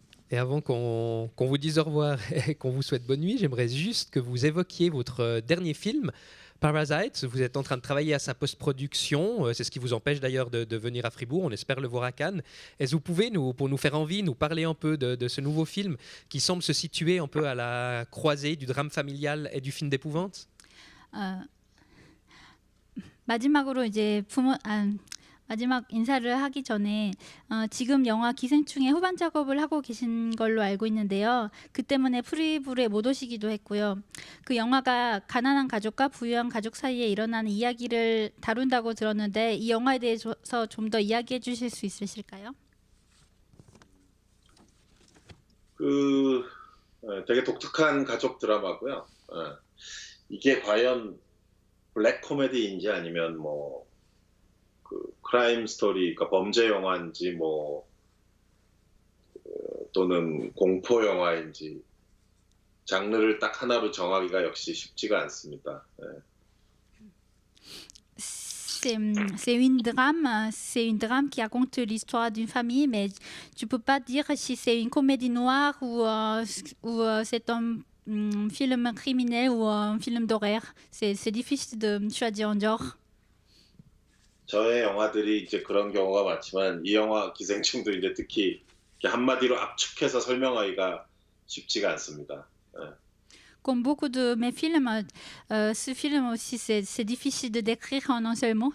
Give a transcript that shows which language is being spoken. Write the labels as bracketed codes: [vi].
[fr] Et avant qu'on vous dise au revoir et qu'on vous souhaite bonne nuit, j'aimerais juste que vous évoquiez votre dernier film, Parasite. Vous êtes en train de travailler à sa post-production. C'est ce qui vous empêche d'ailleurs de venir à Fribourg. On espère le voir à Cannes. Est-ce que vous pouvez, pour nous faire envie, nous parler un peu de ce nouveau film qui semble se situer un peu à la croisée du drame familial et du film d'épouvante? [ko] 마지막으로 이제 마지막 인사를 하기 전에 지금 영화 기생충의 후반 작업을 하고 계신 걸로 알고 있는데요. 그 때문에 프리불에 못 오시기도 했고요. 그 영화가 가난한 가족과 부유한 가족 사이에 일어나는 이야기를 다룬다고 들었는데 이 영화에 대해서 좀 더 이야기해 주실 수 있으실까요? 되게 독특한 가족 드라마고요. 이게 과연 블랙 코미디인지 아니면 크라임 스토리, 그러니까 범죄 영화인지 또는 공포 영화인지 장르를 딱 하나로 정하기가 역시 쉽지가 않습니다. [fr] C'est une drame qui raconte l'histoire d'une famille, mais tu peux pas dire si c'est une comédie noire ou c'est un film criminel ou un film d'horreur. C'est difficile de choisir un genre. [ko] 저의 영화들이 이제 그런 경우가 많지만 이 영화 기생충도 이제 특히 한마디로 압축해서 설명하기가 쉽지가 않습니다. [fr] Comme beaucoup de mes films, ce film aussi c'est difficile de décrire en un seul mot.